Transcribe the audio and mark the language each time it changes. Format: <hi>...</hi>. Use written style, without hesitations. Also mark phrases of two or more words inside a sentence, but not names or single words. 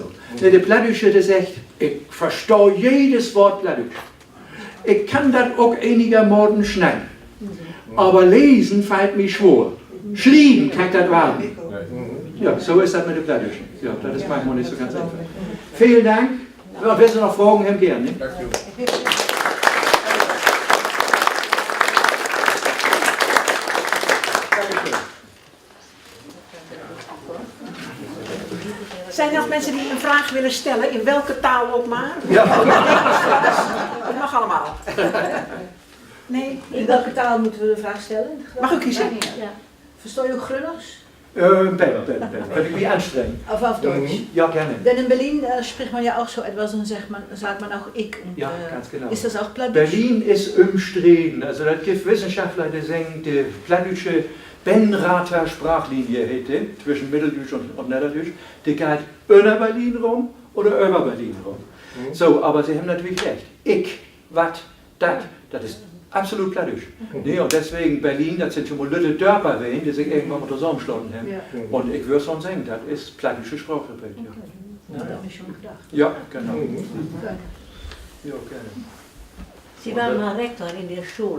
<de>Die Plattdeutsche, das sagt, ich verstehe jedes Wort Plattdeutsch. Ich kann das auch einigermaßen schneiden. Aber lesen fällt mir schwer. Schlieben kann ich das warten. Ja, so ist das mit den Plattdeutschen. Ja, das ist manchmal nicht so ganz einfach. Vielen Dank. Und wenn Sie noch Fragen haben, gerne. Ne?</de> <nl>Zijn er nog mensen die een vraag willen stellen, in welke taal ook maar? Ja. Dat mag allemaal. Nee? In welke taal moeten we de vraag stellen? Mag ik kiezen? Ja. Verstoor je ook Grunners?</nl> <de>Kann ich mich anstrengen? Auf Deutsch? Ja, gerne. Denn in Berlin spricht man ja auch so etwas und sagt man auch ich. Und, Ja, ganz genau. Ist das auch Plattdeutsch? Berlin ist umstritten. Also das gibt Wissenschaftler, die sagen, die plattdeutsche Benrather Sprachlinie hätte, zwischen Mitteldeutsch und Niederdeutsch, die geht über Berlin rum oder über Berlin rum. So, aber sie haben natürlich recht. Ich,</de> <nds>wat, dat,</nds> <de>das ist absolut plattdeutsch. Nee, und deswegen Berlin, das sind schon mal</de> <nds>Lütte Dörper,</nds> <de>die sich irgendwann mal zusammengeschlossen haben. Ja. Und ich würde schon sagen, das ist plattdeutsche Sprache. Okay. Ja. Das habe ich schon gedacht. Ja, genau. Ja, gerne. Sie waren mal Rektor in der Schule.</de>